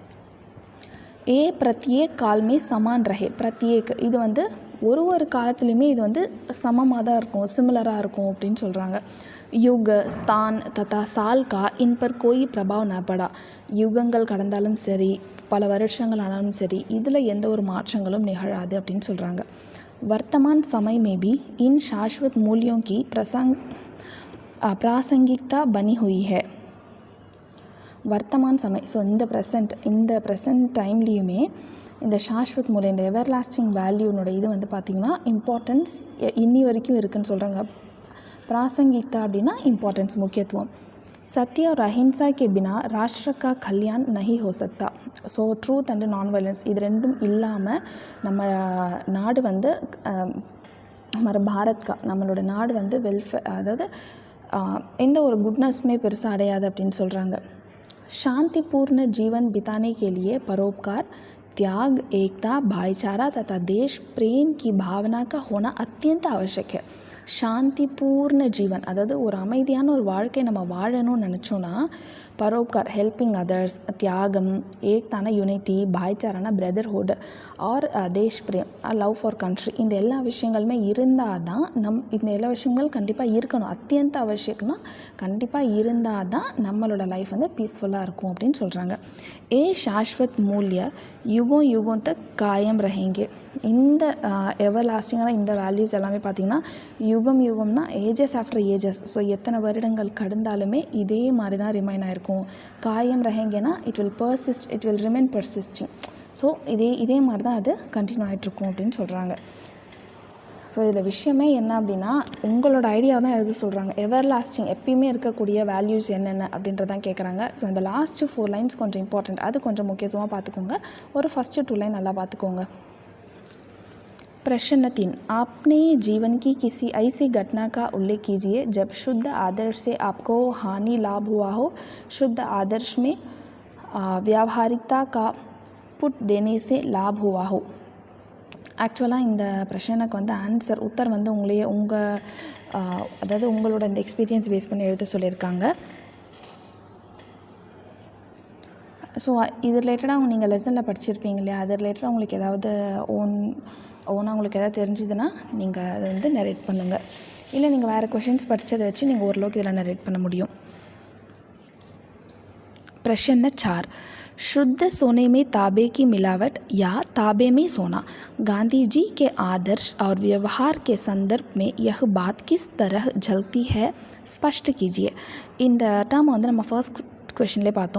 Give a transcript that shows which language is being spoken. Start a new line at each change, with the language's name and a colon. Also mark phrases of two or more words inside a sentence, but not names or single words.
Hindi: ये प्रत्येक काल में समान रहे,
Tamil: பிரத்யேக் இது வந்து ஒரு காலத்துலேயுமே இது வந்து சமமாக தான் இருக்கும், சிமிலராக இருக்கும் அப்படின்னு சொல்கிறாங்க.
Hindi: युग, स्थान तथा काल का इन पर कोई प्रभाव न पड़ा,
Tamil: யுகங்கள் கடந்தாலும் சரி பல வருஷங்கள் ஆனாலும் சரி இதில் எந்த ஒரு மாற்றங்களும் நிகழாது அப்படின்னு சொல்கிறாங்க.
Hindi: वर्तमान समय में भी इन शाश्वत मूल्यों की प्रासंगिकता बनी हुई है. वर्तमान समय,
Tamil: ஸோ இந்த
English: present time
Tamil: இந்த
Hindi: शाश्वत मूल्य,
Tamil: இந்த
English: ever lasting value
Tamil: இது வந்து பார்த்திங்கன்னா இம்பார்ட்டன்ஸ் இன்னி வரைக்கும் இருக்குதுன்னு சொல்கிறாங்க. பிராசங்கிக்தா அப்படின்னா இம்பார்ட்டன்ஸ், முக்கியத்துவம்.
Hindi: सत्य और अहिंसा के बिना राष्ट्र का कल्याण नहीं हो सकता.
Tamil: ஸோ
English: truth and non violence
Tamil: இது ரெண்டும் இல்லாமல் நம்ம நாடு வந்து நம்மளோட நாடு வந்து அதாவது எந்த ஒரு குட்னஸுமே பெருசாக அடையாது அப்படின்னு சொல்கிறாங்க.
Hindi: शांतिपूर्ण जीवन बिताने के लिए परोपकार, त्याग, एकता, भाईचारा तथा देश प्रेम की भावना का होना अत्यंत आवश्यक है. शांतिपूर्ण जीवन
Tamil: அதாவது ஒரு அமைதியான ஒரு வாழ்க்கை நம்ம வாழணும்னு நினச்சோன்னா பரோப்கார்
English: helping others,
Tamil: தியாகம், ஏக்தான யூனிட்டி, பாய்ச்சாரான பிரதர்ஹுட்
Hindi: और देश प्रेम
English: or love for country
Tamil: இந்த எல்லா விஷயங்களுமே இருந்தால் தான் இந்த எல்லா விஷயங்கள் கண்டிப்பாக இருக்கணும். அத்தியந்த அவசியம்னா கண்டிப்பாக இருந்தால் தான் நம்மளோட லைஃப் வந்து பீஸ்ஃபுல்லாக இருக்கும் அப்படின்னு சொல்கிறாங்க.
Hindi: शाश्वत मूल्य युगों युगों तक कायम रहेंगे.
Tamil: இந்த
English: ever lasting
Tamil: இந்த வேல்யூஸ் எல்லாமே பார்த்திங்கன்னா யுகம்னா
English: ages after ages.
Tamil: ஸோ எத்தனை வருடங்கள் கடந்தாலுமே இதே மாதிரி தான் ரிமைன் ஆகிருக்கும்.
Hindi: कायम रहेंगे
English: it will remain persisting.
Tamil: ஸோ இதே மாதிரி தான் அது கண்டினியூ ஆகிட்ருக்கும் அப்படின்னு சொல்கிறாங்க. ஸோ இதில் விஷயமே என்ன அப்படின்னா உங்களோட ஐடியாவை தான் எழுத சொல்கிறாங்க.
English: ever lasting
Tamil: எப்பயுமே இருக்கக்கூடிய வேல்யூஸ் என்னென்ன அப்படின்றதான் கேட்குறாங்க. ஸோ இந்த
English: last 4 lines
Tamil: கொஞ்சம் இம்பார்ட்டண்ட், அது கொஞ்சம் முக்கியத்துவமாக பார்த்துக்கோங்க. ஒரு
English: first 2 line
Tamil: நல்லா பார்த்துக்கோங்க.
Hindi: प्रश्न 3, आपने जीवन की किसी ऐसी घटना का उल्लेख कीजिए जब शुद्ध आदर्श से आपको हानि लाभ हुआ हो. शुद्ध आदर्श में व्यावहारिकता का पुट देने से लाभ हुआ हो.
Tamil: ஆக்சுவலாக இந்த பிரச்சனைக்கு வந்து உத்தர் வந்து அதாவது உங்களோட இந்த எக்ஸ்பீரியன்ஸ் பேஸ் பண்ணி எழுத சொல்லியிருக்காங்க. ஸோ இது ரிலேட்டடாக நீங்கள் லெசனில் படிச்சிருப்பீங்க இல்லையா, அது ரிலேட்டடாக உங்களுக்கு ஏதாவது ஓனாக உங்களுக்கு எதாவது தெரிஞ்சுதுன்னா நீங்கள் அதை வந்து நரேட் பண்ணுங்கள். இல்லை நீங்கள் வேறு கொஷின்ஸ் படித்ததை வச்சு நீங்கள் ஓரளவுக்கு இதில் நரேட் பண்ண முடியும்.
Hindi: प्रश्न 4, शुद्ध सोने में तांबे की मिलावट या तांबे में सोना, गांधी जी के आदर्श और व्यवहार के संदर्भ में यह बात किस तरह झलकती है, स्पष्ट कीजिए.
Tamil: இந்த டேர்ம் வந்து நம்ம
English: first question
Tamil: பார்த்தோம்.